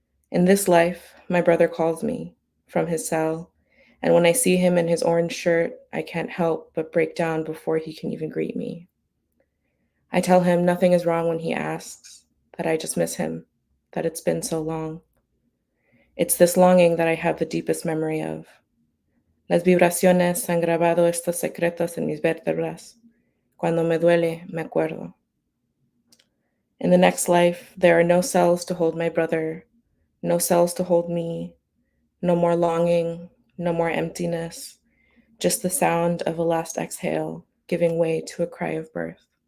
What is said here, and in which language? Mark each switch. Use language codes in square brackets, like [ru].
[en] In this life, my brother calls me from his cell, and when I see him in his orange shirt, I can't help but break down before he can even greet me. I tell him nothing is wrong when he asks, that I just miss him, that it's been so long. It's this longing that I have the deepest memory of. [es] Las vibraciones han grabado estos secretos en mis vértebras. Cuando me duele, me acuerdo. [en] In the next life, there are no cells to hold my brother, no cells to hold me, no more longing, no more emptiness, just the sound of a last exhale giving way to a cry of birth.